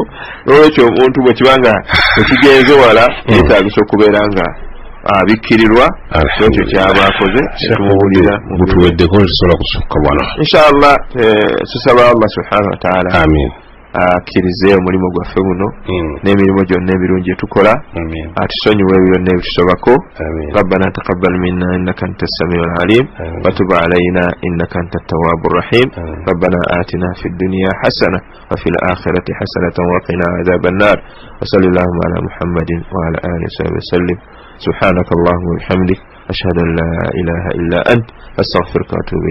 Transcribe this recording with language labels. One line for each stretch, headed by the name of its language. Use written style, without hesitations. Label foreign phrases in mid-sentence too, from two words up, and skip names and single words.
Ganda: Olwekyo omuntu bwe kibanga ekigenze wala yeetaagisa okubeera nga abikkirirwa ekyo kyaba akoze tumuwulira gutuweddeko tusobola kusukka bwana inshallah. Tusaba Allah
Arabic: سبحانه وتعالى
Ganda: akkirize omulimu gwaffe guno n'emirimu gyonna ebirungi etukola atusonyiwe ebyo byonna ebitusobako.
Arabic: ربنا تقبل منا إنك أنت السميع العليم وتب علينا إنك أنت التواب الرحيم. ربنا آتنا في الدنيا حسنة وفي الآخرة حسنة وقنا عذاب النار وصلى الله على محمد وعلى آله وسلم. سبحانك اللهم وبحمدك أشهد أن لا إله إلا أنت أستغفرك وأتوب إليك.